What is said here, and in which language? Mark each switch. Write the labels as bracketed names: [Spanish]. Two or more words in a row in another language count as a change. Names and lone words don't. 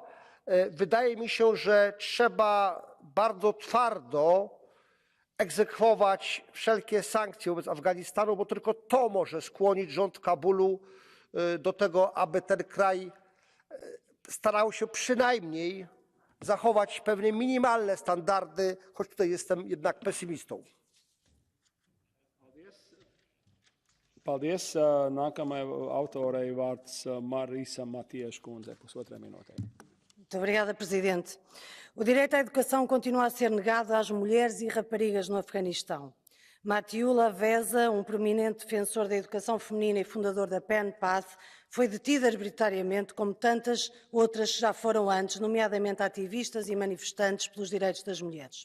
[Polish] Wydaje mi się, że trzeba bardzo twardo egzekwować wszelkie sankcje wobec Afganistanu, bo tylko to może skłonić rząd Kabulu do tego, aby ten kraj starał się przynajmniej zachować pewne minimalne standardy, choć tutaj jestem jednak pesymistą. [Latvian] Paldies. Nākamajai autorei vārds Marisa Matias kundze, 1,5 minūte. [Portuguese] Muito obrigada, Presidente. O direito à educação continua a ser negado às mulheres e raparigas no Afeganistão. Matiullah Veza, prominente defensor da educação feminina e fundador da PEN Path, foi detido arbitrariamente, como tantas outras que já foram antes, nomeadamente ativistas e manifestantes pelos direitos das mulheres.